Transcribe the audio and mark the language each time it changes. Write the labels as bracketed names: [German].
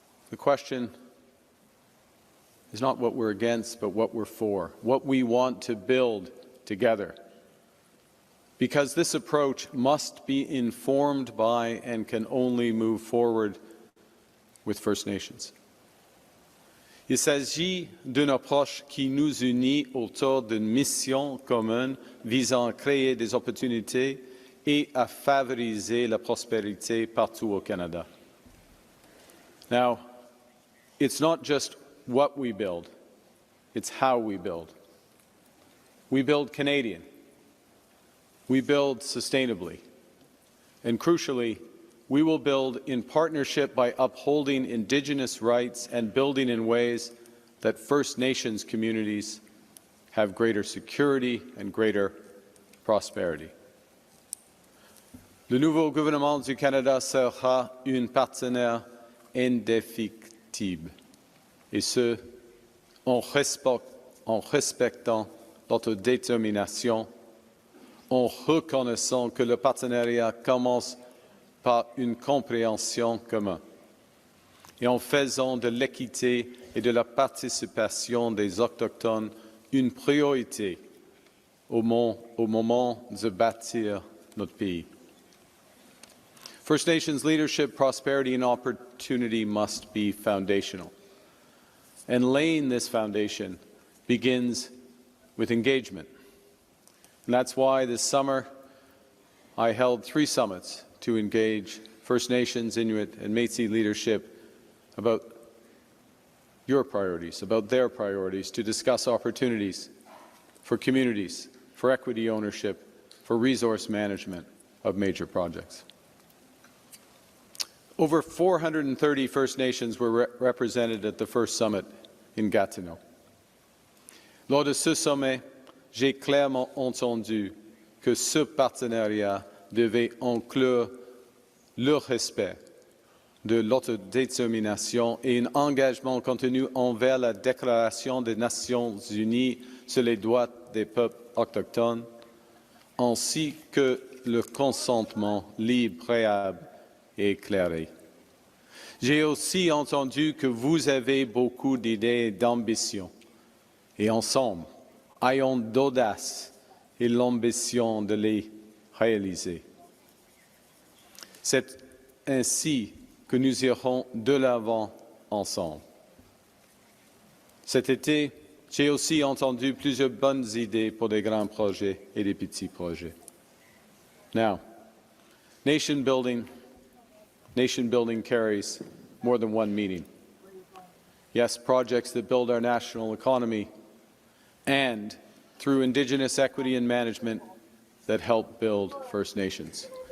[English] The question is not what we're against, but what we're for, what we want to build together. Because this approach must be informed by and can only move forward with First Nations. [French] Il s'agit d'une approche qui nous unit autour d'une mission commune visant à créer des opportunités et à favoriser la prospérité partout au Canada. [English] Now, it's not just what we build, it's how we build. We build Canadian. We build sustainably. And crucially, we will build in partnership by upholding Indigenous rights and building in ways that First Nations communities have greater security and greater prosperity. [French] Le nouveau gouvernement du Canada sera un partenaire indéfectible, et ce, en respectant notre détermination, en reconnaissant que le partenariat commence par une compréhension commune et en faisant de l'équité et de la participation des Autochtones une priorité au moment de bâtir notre pays. [English] First Nations leadership, prosperity, and opportunity must be foundational. And laying this foundation begins with engagement. And that's why this summer I held 3 summits to engage First Nations, Inuit, and Métis leadership about your priorities, about their priorities, to discuss opportunities for communities, for equity ownership, for resource management of major projects. Over 430 First Nations were represented at the first summit in Gatineau. [French] Lors de ce sommet, j'ai clairement entendu que ce partenariat devait inclure le respect, de l'autodétermination et un engagement contenu envers la Déclaration des Nations Unies sur les droits des peuples autochtones, ainsi que le consentement libre, préalable et éclairé. J'ai aussi entendu que vous avez beaucoup d'idées et d'ambitions, et ensemble, ayons l'audace et l'ambition de les réaliser. C'est ainsi que nous irons de l'avant ensemble. Cet été, j'ai aussi entendu plusieurs bonnes idées pour des grands projets et des petits projets. [English] Now, nation building carries more than one meaning. Yes, projects that build our national economy and, through Indigenous equity and management, that help build First Nations.